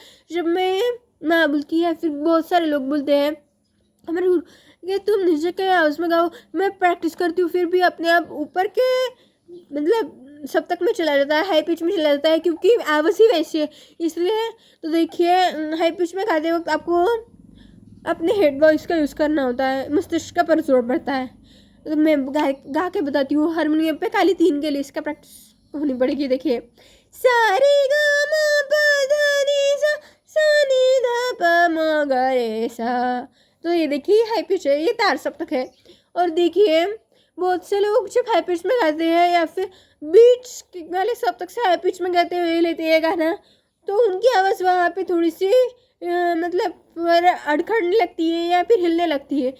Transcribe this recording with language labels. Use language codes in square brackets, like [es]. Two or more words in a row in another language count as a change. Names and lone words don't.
[hi] जब मैं बोलती है फिर बहुत सारे लोग बोलते हैं हमारे कि तुम नीचे के आवाज़ में गाओ, मैं प्रैक्टिस करती हूँ फिर भी अपने आप ऊपर के मतलब सप्तक में चला जाता है, [en] high pitch [hi] में चला जाता है, क्योंकि आवाज़ ही वैसी है इसलिए। तो देखिए [en] high pitch [hi] में गाते वक्त आपको अपने [en] head voice [hi] का यूज़ करना होता है, मस्तिष्क पर जोर पड़ता है। तो मैं गा के बताती हूँ। हारमोनियम पे काली तीन के लिए इसका प्रैक्टिस होनी पड़ेगी। देखिए सा रे ग म प ध नि सा, सा नि ध प म ग रे सा। तो ये देखिए [en] high pitch [hi] है, ये तार सप्तक है। और देखिए बहुत से लोग जब [en] high pitch [hi] में गाते हैं या फिर बीच वाले सप्तक से [en] high pitch [hi] में गाते हुए लेते हैं गाना, तो उनकी आवाज़ वहाँ पे थोड़ी सी मतलब अड़खड़ने लगती है या फिर हिलने लगती है।